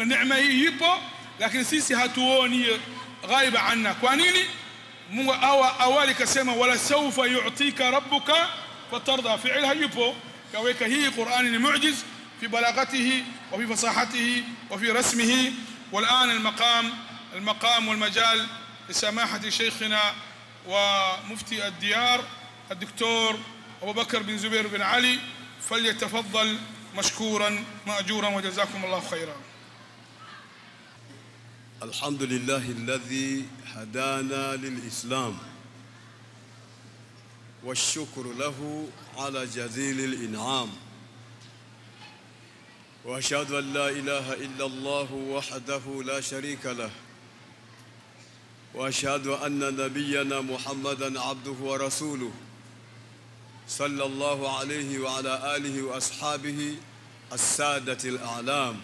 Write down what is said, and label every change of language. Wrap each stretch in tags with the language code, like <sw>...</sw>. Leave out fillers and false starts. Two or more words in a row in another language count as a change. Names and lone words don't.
<sw>Neema hii ipo lakini sisi hatuoni,</sw> <ar>غائبة عنا.</ar> <sw>Kwa nini? Mungu awali kasema</sw> <ar>ولسوف يعطيك ربك فترضى، فعلها</ar> <sw>ipo, kaweka hii Qur'ani ni</sw> <ar>معجز في بلاغته وفي فصاحته وفي رسمه. والآن المقام والمجال لسماحة شيخنا ومفتي الديار الدكتور أبو بكر بن زبير بن علي، فليتفضل مشكورا مأجورا وجزاكم الله خيرا. الحمد لله الذي هدانا للإسلام، والشكر له على جزيل الإنعام، وأشهد أن لا إله إلا الله وحده لا شريك له، وأشهد أن نبينا محمدًا عبده ورسوله صلى الله عليه وعلى آله وأصحابه السادة الأعلام.</ar>